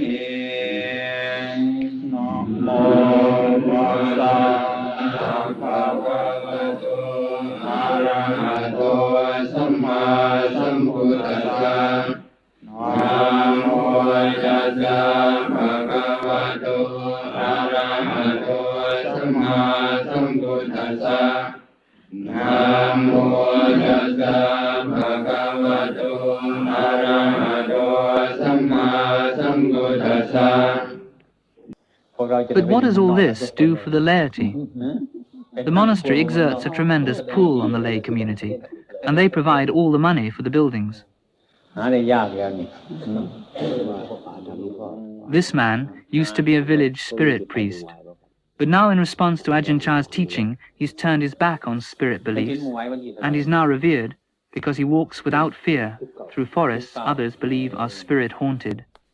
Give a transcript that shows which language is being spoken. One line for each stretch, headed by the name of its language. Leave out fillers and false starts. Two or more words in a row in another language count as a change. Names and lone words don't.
Pali: Namo Tassa Bhagavato Arahato Samma Sambuddhassa Namo Tassa Bhagavato Arahato Samma Sambuddhassa Namo Tassa Bhagavato Arahato Samma Sambuddhassa
English: But what does all this do for the laity? The monastery exerts a tremendous pull on the lay community, and they provide all the money for the buildings. This man used to be a village spirit priest, but now in response to Ajahn Chah's teaching, he's turned his back on spirit beliefs, and is now revered because he walks without fear through forests others believe are spirit-haunted.